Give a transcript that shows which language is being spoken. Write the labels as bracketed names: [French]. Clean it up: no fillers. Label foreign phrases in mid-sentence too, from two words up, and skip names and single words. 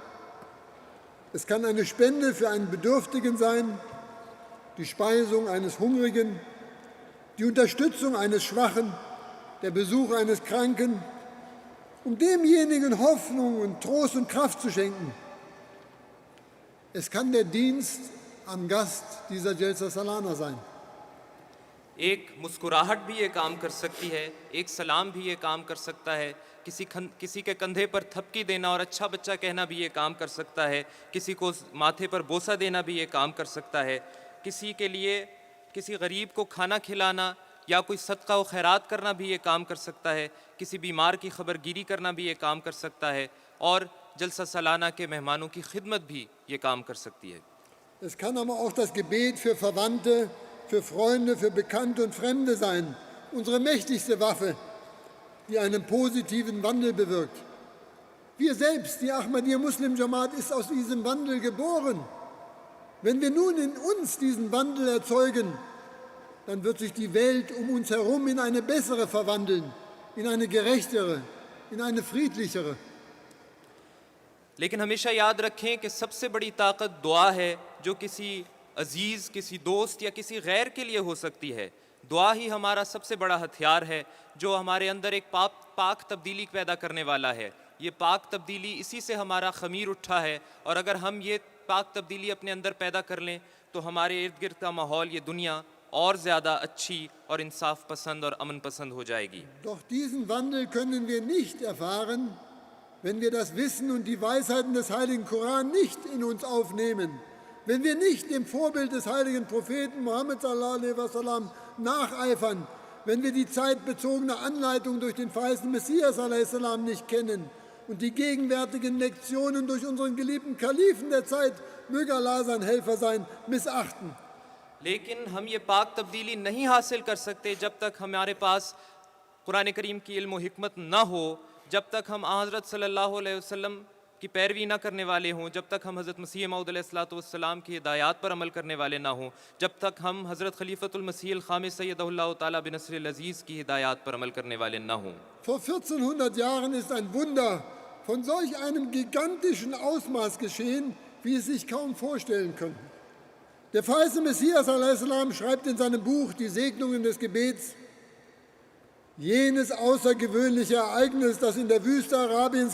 [German] Es kann eine Spende für einen Bedürftigen sein, die Speisung eines Hungrigen, die Unterstützung eines Schwachen, der Besuch eines Kranken, um demjenigen Hoffnung und Trost und Kraft zu schenken. Es kann der Dienst am Gast dieser Jalsa Salana sein. [Urdu] ایک مسکراہٹ بھی یہ کام کر سکتی ہے، ایک سلام بھی یہ کام کر سکتا ہے، کسی کے کندھے پر تھپکی دینا اور اچھا بچہ کہنا بھی یہ کام کر سکتا ہے، کسی کو ماتھے پر بوسہ دینا بھی یہ کام کر سکتا ہے، کسی کے لیے کسی غریب کو کھانا کھلانا یا کوئی صدقہ و خیرات کرنا بھی یہ کام کر سکتا ہے، کسی بیمار کی خبرگیری کرنا بھی یہ کام کر سکتا ہے اور جلسہ سالانہ کے مہمانوں کی خدمت بھی یہ کام کر سکتی ہے. [German] Es kann aber auch das Gebet für Verwandte, für Freunde, für Bekannte und Fremde sein, unsere mächtigste Waffe die einen positiven Wandel bewirkt. Wir selbst, die Ahmadiyya Muslim Jamaat, ist aus diesem Wandel geboren. Wenn wir nun in uns diesen Wandel erzeugen, dann wird sich die Welt um uns herum in eine bessere verwandeln, in eine gerechtere, in eine friedlichere. [Urdu] لیکن ہمیشہ یاد رکھیں کہ سب سے بڑی طاقت دعا ہے، جو کسی عزیز، کسی دوست یا کسی غیر کے لیے ہو سکتی ہے. دعا ہی ہمارا سب سے بڑا ہتھیار ہے، جو ہمارے اندر ایک پاک تبدیلی پیدا کرنے والا ہے. یہ پاک تبدیلی، اسی سے ہمارا خمیر اٹھا ہے، اور اگر ہم یہ پاک تبدیلی اپنے اندر پیدا کر لیں تو ہمارے ارد گرد کا ماحول، یہ دنیا اور زیادہ اچھی اور انصاف پسند اور امن پسند ہو جائے گی. [German] Doch diesen Wandel können wir nicht erfahren, wenn wir das Wissen und die Weisheiten des heiligen Koran nicht in uns aufnehmen, wenn wir nicht dem Vorbild des heiligen Propheten Muhammad [Arabic] صلى الله عليه وسلم [German] nacheifern, wenn wir die zeitbezogene Anleitung durch den verheißenen Messias [Arabic] عليه السلام [German] nicht kennen und die gegenwärtigen Lektionen durch unseren geliebten Kalifen der Zeit, möge Allah sein Helfer sein, missachten. [Urdu] لیکن ہم یہ پاک تبدیلی نہیں حاصل کر سکتے جب تک ہمارے پاس قرآن کریم کی علم و حکمت نہ ہو، جب تک ہم حضرت [Arabic] صلى الله عليه وسلم [Urdu] کی پیروی نہ کرنے والے ہوں، جب تک ہم حضرت مسیح موعود [Arabic] عليه الصلاة والسلام [Urdu] کی ہدایت پر عمل کرنے والے نہ ہوں، جب تک ہم حضرت خلیفۃ المسیح خامس [Arabic] أيده الله تعالى بنصره العزيز [Urdu] کی ہدایت پر عمل کرنے والے نہ ہوں. [German] Vor 1400 Jahren ist ein Wunder von solch einem gigantischen Ausmaß geschehen, wie es sich kaum vorstellen könnten. Der verheißene Messias a.s. schreibt in seinem Buch Die Segnungen des Gebets: Jenes außergewöhnliche Ereignis, das in der Wüste Arabiens